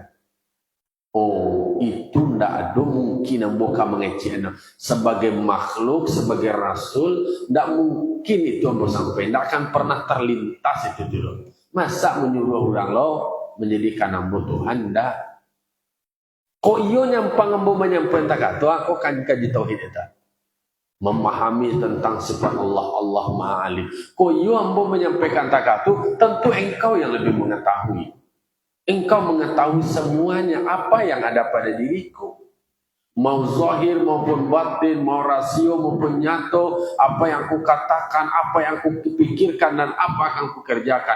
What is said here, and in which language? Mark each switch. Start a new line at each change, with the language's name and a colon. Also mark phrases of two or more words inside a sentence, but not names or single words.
Indonesian: Oh, itu tidak ada mungkin yang bukan mengecek. Sebagai makhluk, sebagai rasul, tidak mungkin itu yang sampai. Tidak akan pernah terlintas itu dulu. Masa menyuruh orang lo menjadikan ambo Tuhan, tidak.
Minangkabau: Kok iyo nyampang ambo menyampaikan takah tu,
Indonesian: aku kan kaji tauhid itu. Memahami tentang sifat Allah, Allah Maha Alim.
Minangkabau: Kok iyo ambo menyampaikan takah tu,
Indonesian: tentu engkau yang lebih mengetahui. Engkau mengetahui semuanya apa yang ada pada diriku. Mau zahir maupun batin, mau rasio maupun nyato, apa yang aku katakan, apa yang aku pikirkan dan apa yang aku kerjakan.